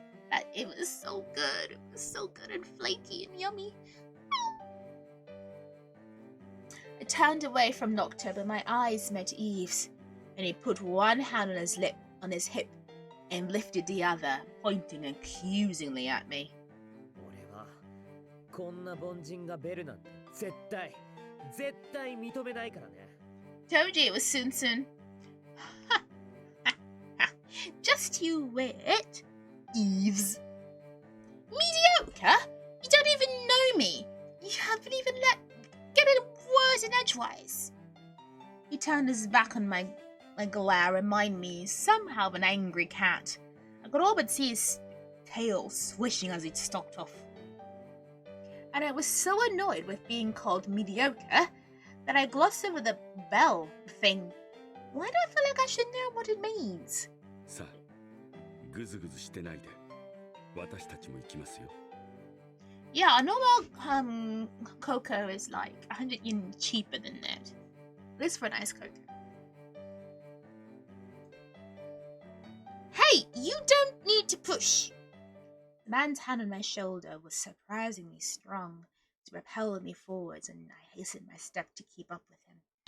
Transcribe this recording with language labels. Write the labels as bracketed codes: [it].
[en] But it was so good. It was so good and flaky and yummy. I turned away from Nocto, but my eyes met Eve's, and he put one hand on his hip and lifted the other, pointing accusingly at me. [ja] 俺はこんな凡人がベルなんて絶対認めないからね。 [en] Told you it was soon soon. Just you wait, Eves. Mediocre? You don't even know me. You haven't even get a word in edgewise. He turned his back on my glare, remind me somehow of an angry cat. I could all but see his tail swishing as he stalked off. And I was so annoyed with being called mediocre that I glossed over the bell thing. Why do I feel like I should know what it means? [ja] さあ、ぐずぐずしてないで。私たちも行きますよ。 [en] Yeah, I know about cocoa is like 100 yen cheaper than that. At least for a nice cocoa. Hey, you don't need to push. The man's hand on my shoulder was surprisingly strong to propel me forwards, and I hastened my step to keep up with him.